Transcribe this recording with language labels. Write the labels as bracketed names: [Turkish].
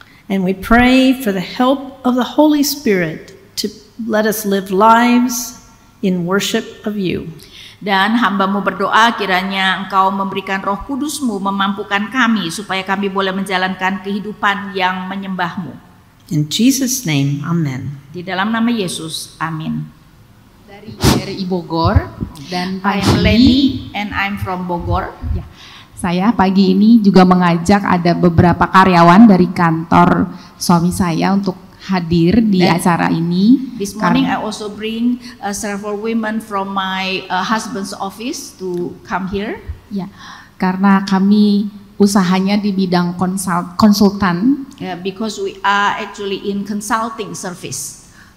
[English] And we pray for the help of the Holy Spirit to let us live lives in worship of you. [Indonesian] Dan hamba-Mu berdoa kiranya Engkau memberikan Roh Kudus-Mu memampukan kami supaya kami boleh menjalankan kehidupan yang menyembah-Mu. [English] In Jesus' name, amen. [Indonesian] Di dalam nama Yesus, amin. Dari RRI Bogor dan [English] I am Lenny and I'm from Bogor. [Indonesian] ya, saya pagi ini juga mengajak ada beberapa karyawan dari kantor suami saya untuk hadir di acara ini. [English] This morning I also bring several women from my husband's office to come here. [Indonesian] Ya, karena kami usahanya di bidang konsultan. [English] Because we are actually in consulting service.